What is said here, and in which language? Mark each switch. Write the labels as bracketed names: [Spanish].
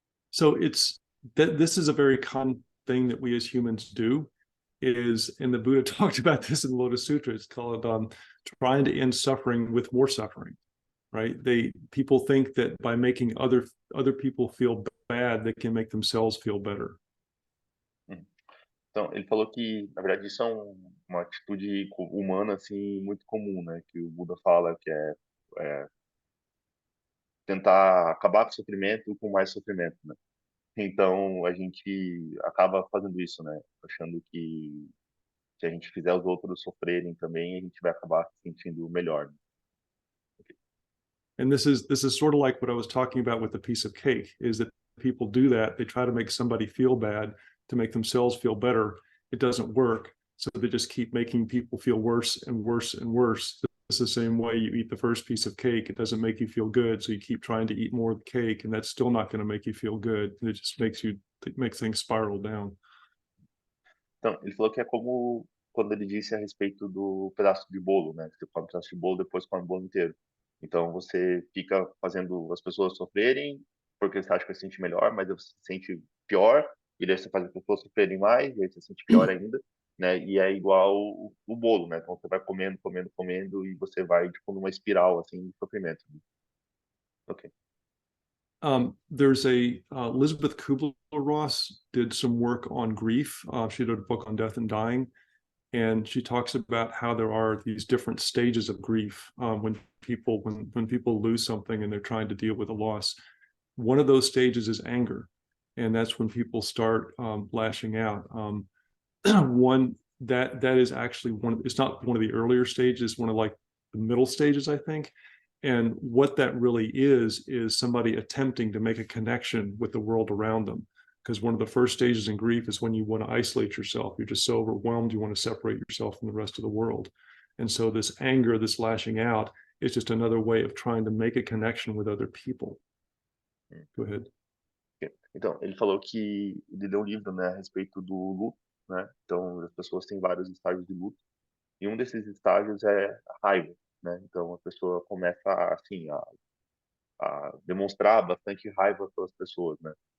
[English] So this is a very common thing that we as humans do. And the Buddha talked about this in the Lotus Sutra. It's called trying to end suffering with more suffering. Right? People think that by making other people feel bad, they can make themselves feel better. [Portuguese] Então, ele falou que, na verdade, isso é uma atitude humana, assim, muito comum, né? Que o Buda fala que é tentar acabar com o sofrimento com mais sofrimento, né? Então, a gente acaba fazendo isso, né? Achando que se a gente fizer os outros sofrerem também, a gente vai acabar se sentindo melhor, né? [English] And this is sort of like what I was talking about with the piece of cake, is that people do that. They try to make somebody feel bad to make themselves feel better. It doesn't work. So they just keep making people feel worse and worse and worse. It's the same way you eat the first piece of cake. It doesn't make you feel good. So you keep trying to eat more of the cake, and that's still not going to make you feel good. It just makes things spiral down. [Portuguese] Então, ele falou que é como quando ele disse a respeito do pedaço de bolo, né? Você come um pedaço de bolo, depois come o bolo inteiro. Então, você fica fazendo as pessoas sofrerem porque você acha que vai se sentir melhor, mas você se sente pior, e daí você faz as pessoas sofrerem mais, e aí você se sente pior ainda, né? E é igual o bolo, né? Então, você vai comendo, comendo, comendo, e você vai, tipo, numa espiral, assim, de sofrimento. Ok. [English] There's Elizabeth Kubler-Ross did some work on grief. She did a book on death and dying, and she talks about how there are these different stages of grief when people lose something and they're trying to deal with a loss. One of those stages is anger, and that's when people start lashing out. One that is actually it's not one of the earlier stages, one of like the middle stages, I think. And what that really is somebody attempting to make a connection with the world around them. Because one of the first stages in grief is when you want to isolate yourself. You're just so overwhelmed, you want to separate yourself from the rest of the world. And so this anger, this lashing out, is just another way of trying to make a connection with other people. Go ahead. [Portuguese] Então, ele falou que ele leu um livro, né, a respeito do luto, né? Então, as pessoas têm vários estágios de luto. E um desses estágios é a raiva, né? Então, a pessoa começa, assim, a demonstrar bastante raiva pelas pessoas, né?